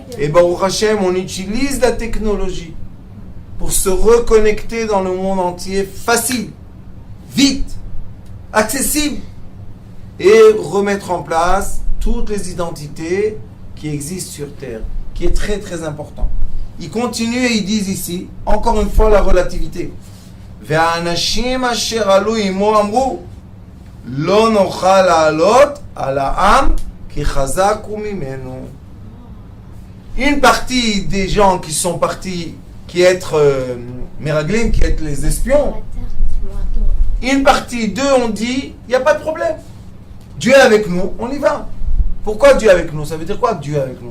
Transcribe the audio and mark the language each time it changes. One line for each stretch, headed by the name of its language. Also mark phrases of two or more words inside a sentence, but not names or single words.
French: et
Hebrew: ברוך השם,
French: on utilise la technologie pour se reconnecter dans le monde entier facile, vite, accessible, et remettre en place toutes les identités qui existent sur Terre, qui est très très important. Ils continuent et ils disent ici, encore une fois la relativité.
Hebrew: והאנשים אשר עלו עמו אמרו, לא נוכל לעלות על העם כי חזק הוא ממנו.
French: Une partie des gens qui sont partis, qui être Meraglim, qui être les espions, une partie d'eux ont dit, il n'y a pas de problème. Dieu est avec nous, on y va. Pourquoi Dieu est avec nous? Ça veut dire quoi Dieu est avec nous?